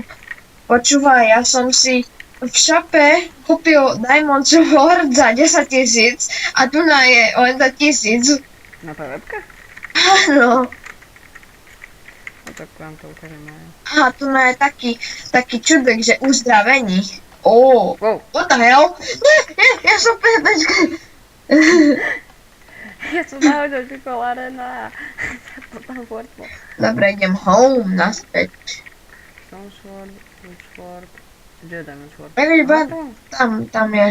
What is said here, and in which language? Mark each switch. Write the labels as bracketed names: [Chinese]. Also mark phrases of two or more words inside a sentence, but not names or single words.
[Slovak] Počúvaj, ja som si v shope kúpil Diamond Sword za 10 000 a tu je len za 1000. na PvP? Áno. No tak vám to ukážem aj. Aha, tu je taký čudek, že uzdravení. [English] Wow, what the hell? [Slovak] Nie, ja som PvPčka. Ja som nahodil čokoláde na potom portlo. Dobre, idem home naspäť. Stone Sword, Wood Sword, kde je Diamond Sword? Baby, Aha, tam je.